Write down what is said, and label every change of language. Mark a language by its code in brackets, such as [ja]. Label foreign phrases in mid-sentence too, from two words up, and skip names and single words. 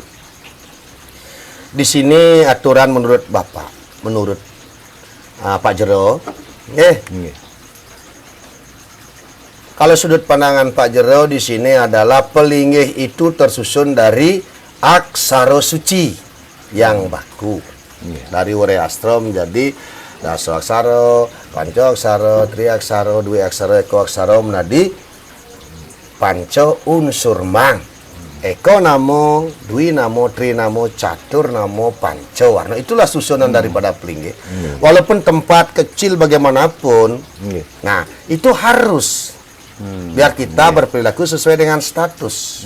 [id] Di sini aturan menurut Bapak, menurut Pak Jero, kalau sudut pandangan Pak Jero di sini adalah pelinggih itu tersusun dari aksara suci yang baku. Dari Wreastra menjadi Daso aksara, Panco aksara, Tri aksara, Dwi aksara, Eko aksara menjadi Panco unsur mang. Eko namo, Dwi namo, Tri namo, Catur namo, Panco warna. Itulah susunan daripada pelinggih. Walaupun tempat kecil bagaimanapun, nah itu harus biar kita berperilaku sesuai dengan status.